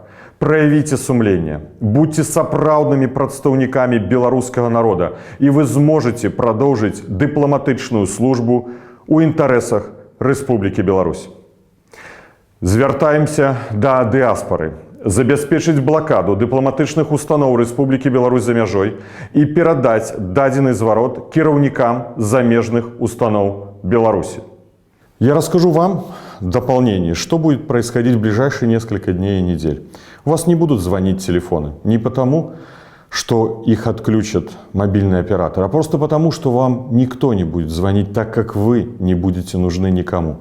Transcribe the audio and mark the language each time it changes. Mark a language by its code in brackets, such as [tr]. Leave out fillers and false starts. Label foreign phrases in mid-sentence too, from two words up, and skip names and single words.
[be] Праявіце сумленне, будьце сапраўднымі прадстаўнікамі беларускага народа, і вы зможаце прадоўжыць дыпламатычную службу ў інтарэсах Рэспублікі Беларусь. Звяртаемся да дыаспары. Забяспечыць блакаду дыпламатычных устаноў Рэспублікі Беларусь за мяжой і перадаць дадзены зварот кіраўнікам замежных устаноў Беларусі. [ru] Я расскажу вам в дополнение, что будет происходить в ближайшие несколько дней и недель. У вас не будут звонить телефоны. Не потому, что их отключат мобильный оператор, а просто потому, что вам никто не будет звонить, так как вы не будете нужны никому.